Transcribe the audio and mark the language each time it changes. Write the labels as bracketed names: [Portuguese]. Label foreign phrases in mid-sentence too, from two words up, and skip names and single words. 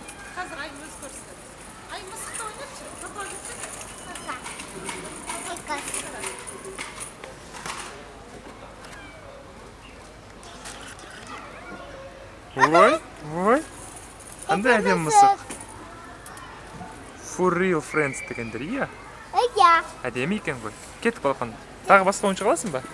[Kazakh] Қазір Айым өз көрсін. Айым мысықта ойнапшы. Папа Ой, ой. Қандай әдем мысық. [English] For real friends [Kazakh] дегендер, иә? Иә. Әдемі екен ғой. Кеттік балапан. Тағы басқа ойыншық аласың ба?